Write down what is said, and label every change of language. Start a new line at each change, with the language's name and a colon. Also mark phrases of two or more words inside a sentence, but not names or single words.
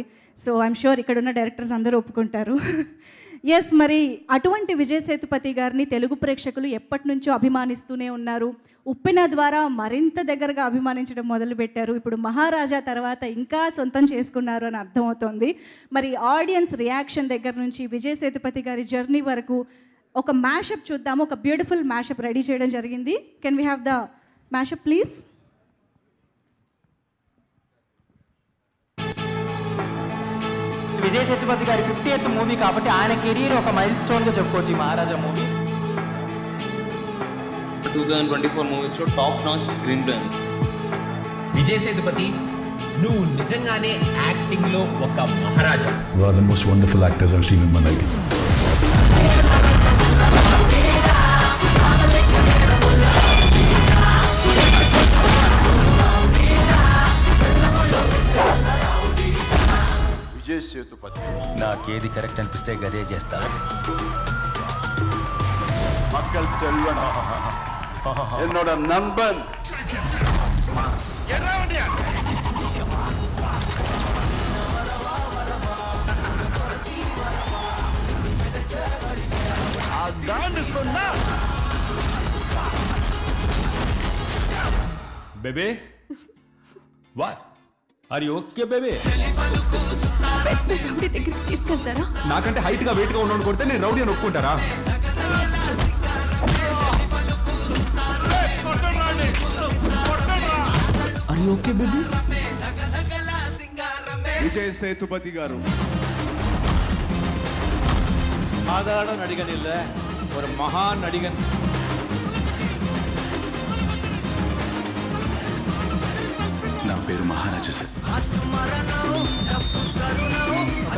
English: So I'm sure
Telugu: ఇక్కడున్న డైరెక్టర్స్ అందరూ ఒప్పుకుంటారు. ఎస్, మరి అటువంటి విజయ్ సేతుపతి గారిని తెలుగు ప్రేక్షకులు ఎప్పటి నుంచో అభిమానిస్తూనే ఉన్నారు. ఉప్పెన ద్వారా మరింత దగ్గరగా అభిమానించడం మొదలుపెట్టారు. ఇప్పుడు మహారాజా తర్వాత ఇంకా సొంతం చేసుకున్నారు అని అర్థమవుతోంది. మరి
English: audience reaction
Telugu: దగ్గర నుంచి విజయ్ సేతుపతి గారి జర్నీ వరకు ఒక మ్యాషప్ చూద్దాము. ఒక
English: beautiful mashup ready
Telugu: చేయడం జరిగింది.
English: Can we have the mashup please?
Telugu: విజయ్ సేతుపతి గారి 50th మూవీ కాబట్టి ఆయన కెరీర్ ఒక మైల్ స్టోన్గా చెప్పుకోవచ్చు ఈ మహారాజా మూవీ. 2024 మూవీస్లో
English: top notch screenplay
Telugu: ఉంది. విజయ్ సేతుపతి, నువ్వు నిజంగానే యాక్టింగ్లో ఒక మహారాజా.
English: You are the most wonderful actors I've seen in my life.
Telugu: విజయ్ సేతుపతి, నాకేది కరెక్ట్ అనిపిస్తే గదే చేస్తా.
Tamil: மக்கள் செல்வன், என்னோட நண்பன். அதான் சொன்னா
English: Baby, what are you okay baby?
Telugu: రౌడీ దగ్గరికి తీసుకెళ్తారా? నాకంటే హైట్ గా వెయిట్ గా ఉన్నాను కొడితే నేను రౌడీ అని ఒప్పుకుంటారా?
English: Are you okay baby?
Telugu: விஜய் சேதுபதி గారు
Tamil: சாதாரண நடிகன் இல்ல, ஒரு மகான் நடிகன்.
Telugu: నా పేరు మహారాజా సార్.